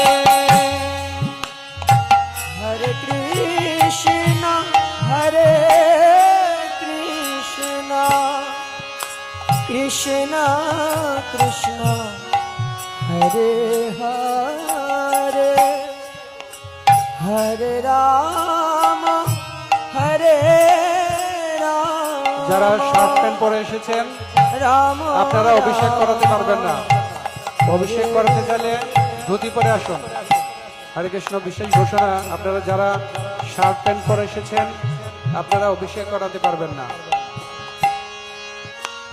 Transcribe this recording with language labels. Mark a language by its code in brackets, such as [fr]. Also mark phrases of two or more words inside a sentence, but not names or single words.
[bn] Hare Krishna, Hare Krishna, Krishna Krishna, Hare Hare, Hare Rama, Hare Rama, যারা শার্ট প্যান্ট পরে এসেছেন Rama আপনারা অভিষেক করাতে পারবেন না, অভিষেক করাতে চাইলে ধুতি পরে আসুন। হরে কৃষ্ণ বিশেষ ঘোষণা, আপনারা যারা শার্ট প্যান্ট পরে এসেছেন আপনারা অভিষেক করাতে পারবেন না।